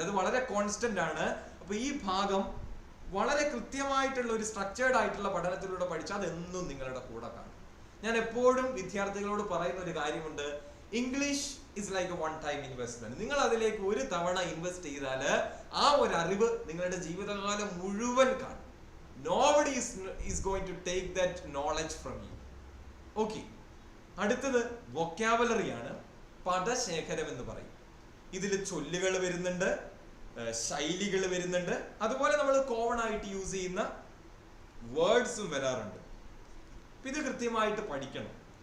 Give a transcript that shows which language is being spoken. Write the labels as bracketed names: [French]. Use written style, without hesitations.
[Malayalam] അത് വളരെ കോൺസ്റ്റന്റ് ആണ്. അപ്പൊ ഈ ഭാഗം വളരെ കൃത്യമായിട്ടുള്ള ഒരു സ്ട്രക്ചേർഡ് ആയിട്ടുള്ള പഠനത്തിലൂടെ പഠിച്ചാൽ അതെന്നും നിങ്ങളുടെ കൂടെ കാണും. ഞാൻ എപ്പോഴും വിദ്യാർത്ഥികളോട് പറയുന്ന ഒരു കാര്യമുണ്ട്, [English] English is like a one time investment. [Malayalam] നിങ്ങൾ അതിലേക്ക് ഒരു തവണ ഇൻവെസ്റ്റ് ചെയ്താൽ ആ ഒരു അറിവ് നിങ്ങളുടെ ജീവിതകാലം മുഴുവൻ കാണും. [English] Nobody is going to take that knowledge from you. Okay. [Malayalam] അടുത്തത് വൊക്കാബുലറി ആണ്, പദശേഖരം എന്ന് പറയും. ഇതിൽ ചൊല്ലുകൾ വരുന്നുണ്ട്, ശൈലികൾ വരുന്നുണ്ട്, അതുപോലെ നമ്മൾ കോമൺ ആയിട്ട് യൂസ് ചെയ്യുന്ന വേർഡ്സും വരാറുണ്ട്. ഇത് കൃത്യമായിട്ട് പഠിക്കണം.